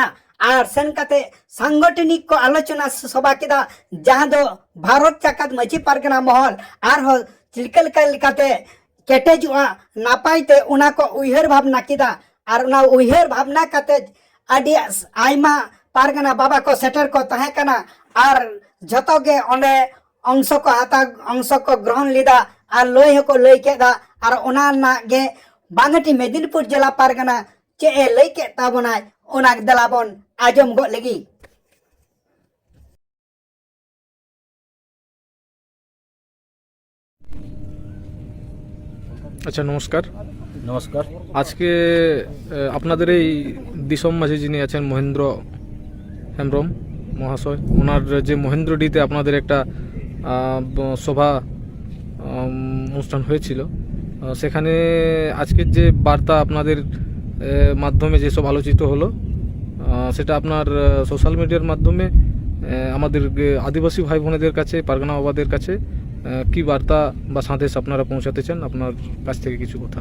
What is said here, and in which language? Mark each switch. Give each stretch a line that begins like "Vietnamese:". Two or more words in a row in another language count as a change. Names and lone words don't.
Santali: और सेन कते सांगठनिक को आलोचना सभा केदा जहां दो भारत जगत माझी पारगना महल और हो चिलकल कलकते केटेजुआ नापाइते उना को उहेर भावना केदा और उना उहेर भावना कते आदि आइमा पारगना बाबा को सेटर को तहे कना और जतो गे ओंडे अंश को हाता अंश को ग्रहण लीदा और लय को लय केदा और ओना ना गे बांगटी मेदिनीपुर जिला पारगना चे लय के ताबना ओना दलाबन आजम गो लगी।
Hindi: अच्छा नमस्कार नमस्कार आज के
Bangla: আপনাদের এই দিসম মাঝি যিনি আছেন মহেন্দ্র হেমব্রম মহাশয় ওনার যে মহেন্দ্রডিতে আপনাদের একটা সভা অনুষ্ঠান হয়েছিল সেখানে আজকের যে বার্তা আপনাদের মাধ্যমে যেসব আলোচিত হলো সেটা আপনার সোশ্যাল মিডিয়ার মাধ্যমে আমাদের আদিবাসী ভাই বোনেদের কাছে পারগানা বাবাদের কাছে কি বার্তা বা সন্দেশ আপনারা পৌঁছাতে চান আপনার কাছ থেকে কিছু কথা।